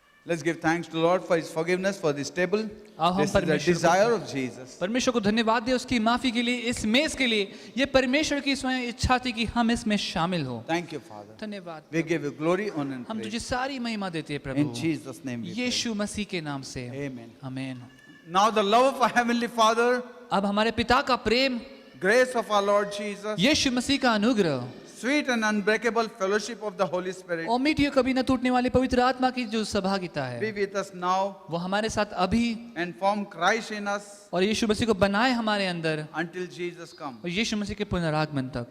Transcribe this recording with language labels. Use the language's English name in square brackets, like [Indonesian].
[English] Let's give thanks to the Lord for His forgiveness for this table. [Hindi] आओ हम [English] This is the [Hindi] परमेश्वर को- [English] desire of Jesus. [Hindi] परमेश्वर को धन्यवाद दे उसकी माफी के लिए, इस मेज के लिए। ये परमेश्वर की स्वयं इच्छा थी कि हम इसमें शामिल हो। [English] Thank you, Father. [Hindi] धन्यवाद, [English] We give you glory, honor, and [Hindi] हम तुझे [English] praise. [Hindi] सारी महिमा देते हैं प्रभु, [English] In Jesus' name we pray. [Hindi] यीशु मसीह के नाम से, [English] Amen. [Hindi] आमीन। [English] Now the love of our Heavenly Father, [Hindi] अब हमारे पिता का प्रेम, [English] grace of our Lord Jesus, [Hindi] यीशु मसीह का अनुग्रह [English] sweet and unbreakable fellowship of the Holy Spirit [Hindi] और मीठी और कभी न टूटने वाली पवित्र आत्मा की जो सहभागिता [English] be [Hindi] है, [English] with us now [Hindi] वो हमारे साथ अभी [English] and form Christ in us [Hindi] और यीशु मसीह को बनाए हमारे अंदर, [English] until Jesus comes. [Hindi] और यीशु मसीह के पुनरागमन तक,